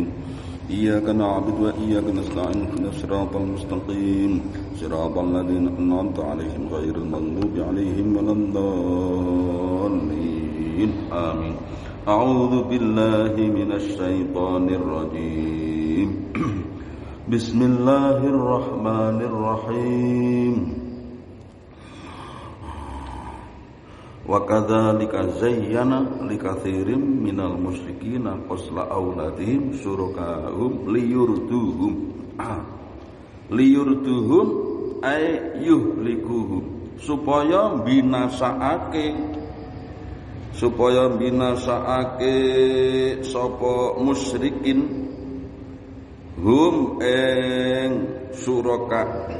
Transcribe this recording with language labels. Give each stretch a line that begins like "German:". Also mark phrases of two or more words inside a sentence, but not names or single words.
Arabic: إياك نعبد وإياك نستعين اهدنا الصراط المستقيم صراط الذين أنعمت عليهم غير المغضوب عليهم ولا الضالين آمين. أعوذ بالله من الشيطان الرجيم. بسم الله الرحمن الرحيم. وكذلك زين لكثير من المشركين قتل أولادهم شركاؤهم ليردوهم أي يهلكوهم
Javanese: supaya binasaake sapa musyrikin hum ing suraka